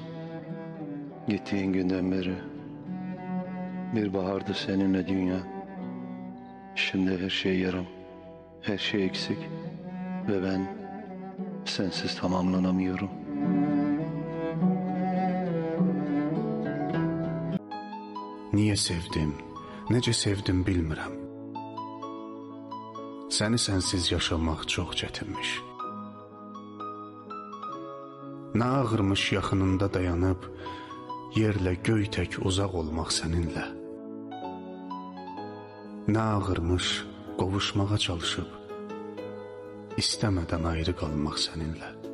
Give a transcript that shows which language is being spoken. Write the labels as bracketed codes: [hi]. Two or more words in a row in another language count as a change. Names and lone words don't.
[tr] Gittiğin günden beri bir bahardı seninle dünya. Şimdi her şey yarım, her şey eksik ve ben sensiz tamamlanamıyorum. Niye sevdim, [az] necə sevdim bilmirəm. Səni sənsiz yaşamaq çox çətinmiş. Nə ağırmış yaxınında dayanıb, yerlə göy tək uzaq olmaq səninlə. Nə ağırmış qovuşmağa çalışıb, istəmədən ayrı qalmaq səninlə.